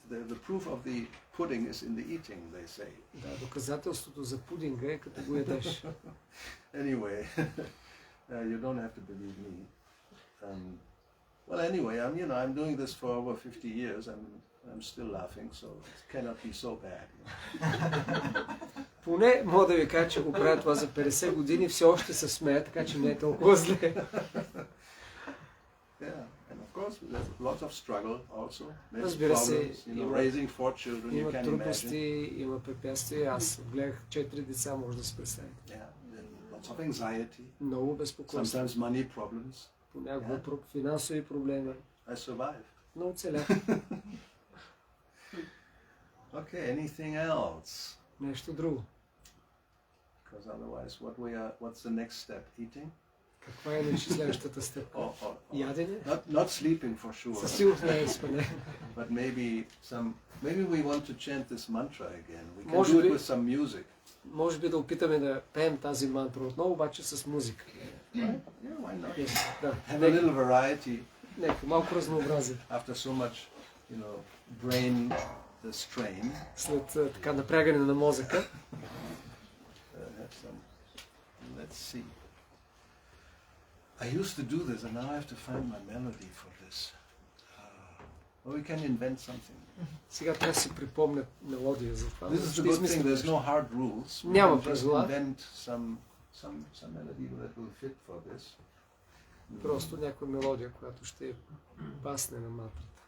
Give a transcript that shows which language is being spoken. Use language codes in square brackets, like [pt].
[en] The proof of the pudding is in the eating, they say. [bg] Да, доказателството за пудинга е като го ядеш. [en] Anyway, you don't have to believe me. Well, anyway, I'm doing this for over 50 years. I'm still laughing, so it cannot be so bad. [bg] Поне мога да ви кажа, че го правя това за 50 години, все още се смея, така че не е толкова зле. [en] Yeah, and of course there's lots of struggle also. [bg] Разбира се, [en] raising 4 children, you [bg] има [en] can [bg] трудности, има препятствия. Аз гледах 4 деца, може да се представите. [en] Yeah, lots of anxiety. [bg] Много безпокойство. [en] Sometimes money problems. [bg] Понякога финансови проблеми. [en] I survived. [bg] Но оцелях. [en] Okay, anything else? [bg] Нещо друго. [en] Because otherwise, what's the next step? Eating? [bg] Каква е иначе следващата стъпка? Ядене? [en] Not sleeping for sure. [bg] Със сигурност не е спане. [en] But maybe we want to chant this mantra again. We can do it with some music. [bg] Може би да опитаме да пеем тази мантра отново, обаче с музика. [en] Yeah, why not? [bg] Да. [en] Have a little variety. [bg] Нека малко разнообразие. [en] After so much, brain strain. [bg] След така напрягане на мозъка. [en] Let's see. I used to do this, and now I have to find my melody for this. Or we can invent something. [bg] Сега трябва да си припомня мелодия за това. [en] This is the good thing. There's no hard rules. [bg] Няма [en] We can just [bg] правила. [en] invent some melody that will fit for this. [bg] Просто някаква мелодия, която ще пасне на мантрата.